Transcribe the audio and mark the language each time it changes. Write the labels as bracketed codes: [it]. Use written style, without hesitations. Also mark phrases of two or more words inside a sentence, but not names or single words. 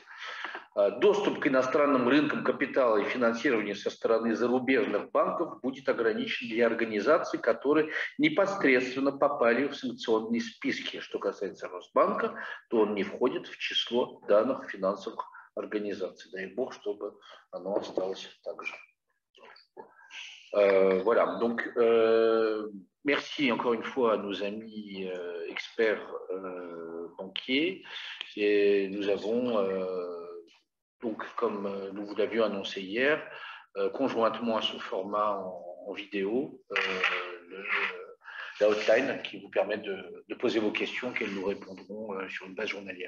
[ru] Доступ к иностранным рынкам капитала и финансированию со стороны зарубежных банков будет ограничен для организаций, которые непосредственно попали в санкционные списки. Что касается Росбанка, то он не входит в число данных финансовых организаций. Дай бог, чтобы оно осталось так же. [fr] Voilà, donc merci encore une fois à nos amis experts banquiers. Et nous avons, donc, comme nous vous l'avions annoncé hier, conjointement à ce format en vidéo, la hotline qui vous permet de poser vos questions, qu'elles nous répondront sur une base journalière.